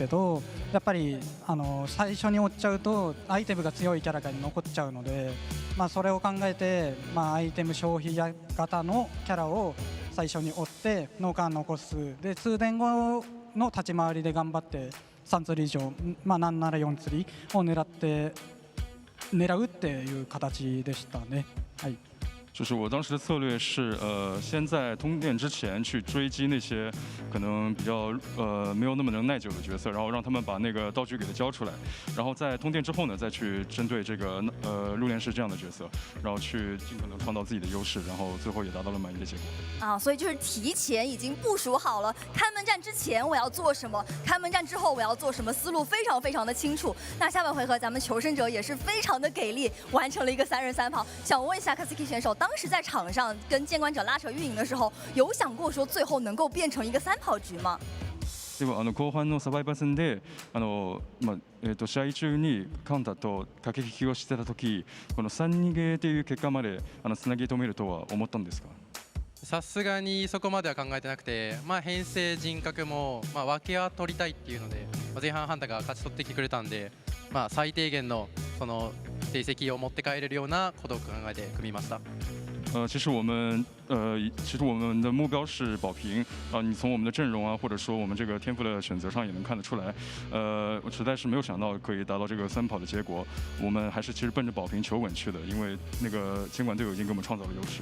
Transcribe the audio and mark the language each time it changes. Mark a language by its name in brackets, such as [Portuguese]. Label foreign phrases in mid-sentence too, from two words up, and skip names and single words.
[Japanese] ど、やっぱり最初に追っちゃうとアイテムが強いキャラが残っちゃうので、それを考えて、アイテム消費型のキャラを最初に追って脳幹残すで、通電後の立ち回りで頑張って3釣り以上、なんなら4釣りを狙うっていう形でしたね。はい。 [Chinese] 就是我当时的策略是，先在通电之前去追击那些可能比较没有那么能耐久的角色，然后让他们把那个道具给他交出来，然后在通电之后呢，再去针对这个入殓师这样的角色，然后去尽可能创造自己的优势，然后最后也达到了满意的结果。所以就是提前已经部署好了，开门战之前我要做什么，开门战之后我要做什么，思路非常非常的清楚。那下半回合咱们求生者也是非常的给力，完成了一个3人3跑。想问一下COAⅨ选手，当时在场上跟监管者拉扯运营的时候，有想过说最后能够变成一个3跑局吗？ [Japanese] では後半のサバイバー戦で試合中にカウンターと駆け引きをしてた時、この3逃げという結果までつなぎ止めるとは思ったんですか？さすがにそこまでは考えてなくて、編成人格も分けは取りたいっていうので、前半ハンターが勝ち取ってきてくれたんで、最低限のその成績を持って帰れるようなことを考えて組みました。 [Chinese] 其实我们的目标是保平你从我们的阵容或者说我们这个天赋的选择上也能看得出来，我实在是没有想到可以达到这个3跑的结果。我们还是其实奔着保平求稳去的，因为那个监管队友已经给我们创造了优势。